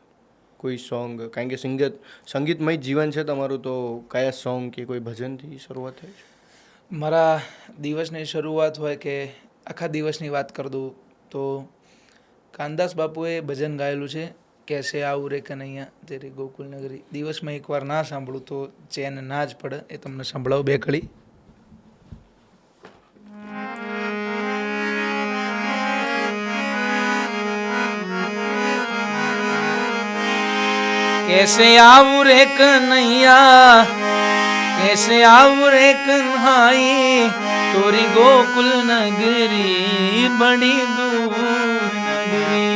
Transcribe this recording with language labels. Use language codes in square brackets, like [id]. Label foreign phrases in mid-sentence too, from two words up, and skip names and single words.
[gu] કોઈ સોંગ, કારણ કે સંગીતમય જીવન છે તમારું, તો કયા સોંગ કે કોઈ ભજનથી શરૂઆત થાય છે? મારા દિવસની શરૂઆત હોય કે આખા દિવસની વાત કરી દઉં તો કાનદાસ બાપુએ ભજન ગાયેલું છે, [hi] कैसे आऊं रे कन्हैया तेरी गोकुल नगरी. [gu] દિવસમાં એકવાર ના સાંભળું તો ચેન ના જ પડે. એ તમને સંભળાવું બે કડી. [hi] कैसे आऊं रे कन्हैया, कैसे आऊं रे कन्हाई, तोरी गोकुल नगरी बड़ी दूर नगरी.